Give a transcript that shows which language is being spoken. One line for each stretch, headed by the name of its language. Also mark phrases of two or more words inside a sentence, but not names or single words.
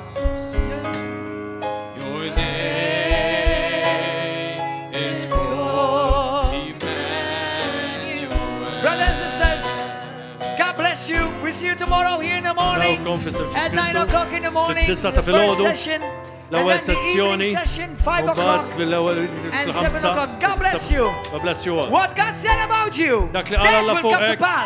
English: Your name is called Emmanuel. Brothers and sisters, God bless you. We see you tomorrow here in the morning
Maltese: Nawkom f'isem Ġesu
English: at 9
Maltese: Kristu.
English: o'clock in the morning.
Maltese: Fit-tisa
English: The
Maltese: ta'
English: first
Maltese: filgħodu,
English: session, and
Maltese: l-ewwel
English: then the
Maltese: sezzjoni,
English: evening session, 5 o'clock.
Maltese: Mbagħad fil-ewwel
English: and 7
Maltese: fil-ħamsa.
English: o'clock. God bless you. God bless you all. What God said about you,
Maltese: Dak li
English: that
Maltese: qal Alla
English: will come to
Maltese: fuqek,
English: pass.